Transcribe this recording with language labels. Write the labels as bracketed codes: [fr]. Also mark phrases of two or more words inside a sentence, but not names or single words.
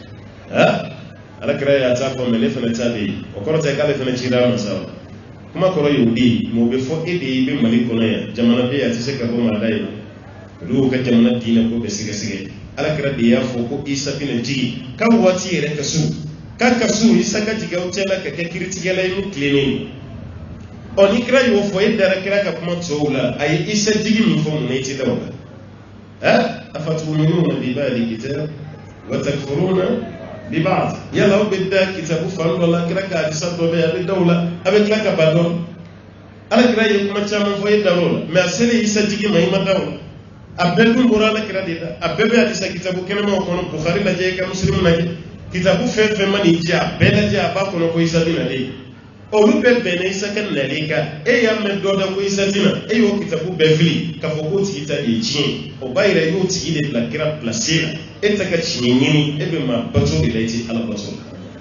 [bm] ala kira y'a ta fɔ mɛ ne fana ta de ye o kɔrɔ tɛ k'ale fana cira a ma sa kuma kɔrɔ y'o de ye mɛ o bɛ fɔ e de ye i bɛ Mali kɔnɔ yan jamana bɛ yan a tɛ se ka bɔ maa da ye olu y'u ka jamana diinɛ ko bɛ sɛgɛsɛgɛ ala kira de y'a fɔ ko Isa bɛna jigi k'a waati yɛrɛ ka so k'a ka so Isa ka jigin aw cɛla ka kɛ kiritigɛla ye ni tilennen ɔ ni kira y'o fɔ e dara kira ka kuma tɔw la a ye Isa jigi min fɔ mun na i tɛ da o la [ar] أفتؤمنون ب بعض كتاب وتكفرون ب بعض [bm] yala aw bɛ da kitabu fan dɔ la kira ka hadisa dɔ bɛ yen a bɛ da o la a bɛ tila ka ba dɔ ala kira ye kuma caman fɔ e da o la mɛ a selen Isa jigi ma i ma da o la a bɛɛ dun bɔra ala kira de la a bɛɛ bɛ hadisa kitabu kɛnɛmaw kɔnɔ Bukhari lajɛ i ka Muslim lajɛ kitabu fɛn fɛn ma nin jɛ a bɛɛ lajɛ a b'a kɔnɔ ko Isa bɛ nalen olu bɛɛ bɛnna Isa ka nalen kan e y'a mɛn dɔ da ko Isa tɛna e y'o kitabu bɛɛ fili k'a fɔ k'o tigi ta de ye tiɲɛ o b'a yira i y'o tigi de bila kira place la e tɛ ka tiɲɛ ɲini e bɛ maa bato de la i tɛ ala bato la